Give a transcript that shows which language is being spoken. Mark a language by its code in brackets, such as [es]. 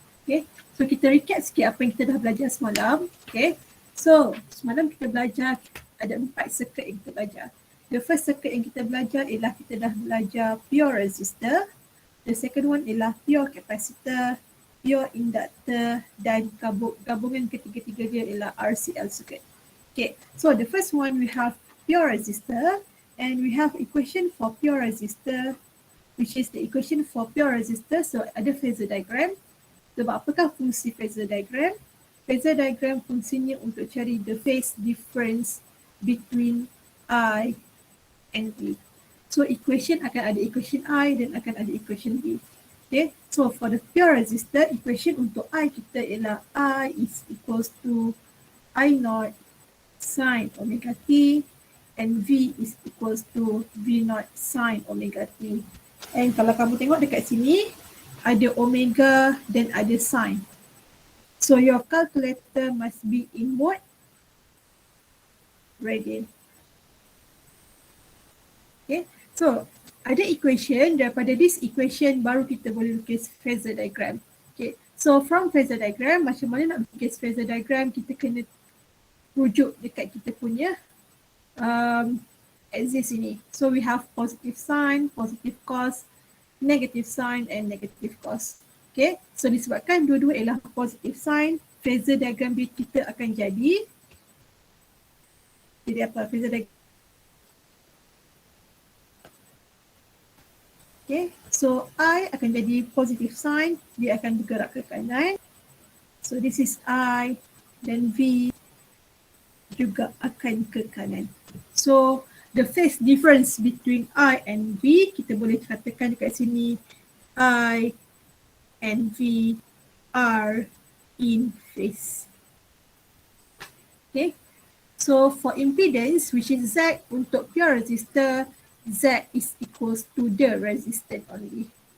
[ms] Okay, so kita recap sikit apa yang kita dah belajar semalam. Okay, so semalam kita belajar ada 4 circuit yang kita belajar. [en] The first circuit [ms] yang kita belajar ialah kita dah belajar pure resistor. [en] The second one [ms] ialah pure capacitor, pure inductor dan gabungan ketiga-tiga dia ialah Rcl Circuit. [en] Okay, so the first one we have pure resistor and we have equation for pure resistor which is the equation for pure resistor. [ms] So ada phasor diagram. Sebab apakah fungsi phasor diagram? [en] Phasor diagram [ms] fungsinya untuk cari [en] the phase difference between I and V. [ms] So equation akan ada equation I dan akan ada equation V. [en] Okay, so for the pure resistor, equation [ms] untuk I kita ialah [en] I is equals to I naught sin omega t and V is equals to V naught sin omega t. [ms] And kalau kamu tengok dekat sini, ada omega dan ada sin. [en] So your calculator must be in mode radian. [ms] Okay, so ada equation, daripada this equation baru kita boleh lukis phasor diagram. Okay, so from phasor diagram, macam mana nak lukis phasor diagram, kita kena rujuk dekat kita punya axis ini. [en] So we have positive sign, positive cos, negative sign and negative cos. [ms] Okay, so disebabkan dua-dua ialah positive sign, phasor diagram kita akan jadi apa? [en] Phasor diagram. [ms] Okay, so I akan jadi positive sign, dia akan bergerak ke kanan. [en] So this is I [ms] dan V juga akan ke kanan. [en] So the phase difference between I and V, [ms] kita boleh katakan dekat sini [en] I and V are in phase. Okay, so for impedance which is Z [ms] untuk pure resistor, [en] Z is equals to the resistance only.